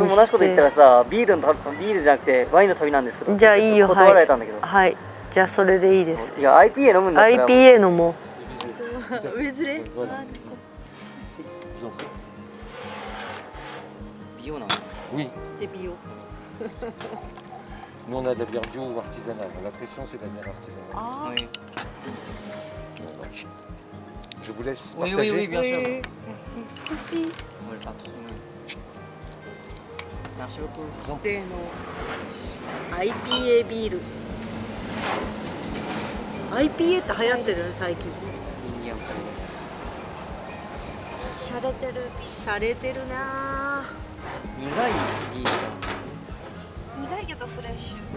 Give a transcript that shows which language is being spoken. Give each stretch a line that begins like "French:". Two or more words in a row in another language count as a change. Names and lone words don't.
Japanese: 俺も同じこと言ったらさ、ビールじゃなくてワインの旅なんですけど、じゃあいいよ、断られたんだけど、はい、じゃあそれでいいです。いや IPA 飲むんだったら IPA 飲もう。美容なの。
French: Oui,
Japanese: で美容。
French: nous on a de la bière bio ou artisanale. La pression c'est de la bière artisanale. あー、 Voilà. Je vous laisse Oui, partager. oui, oui, bien sûr. Merci. Merci beaucoup.
Japanese: 例の IPA ビール。IPA って流行ってるね、最近。しゃれてる。しゃれてるな。苦いビールだ。苦いけどフレッシュ。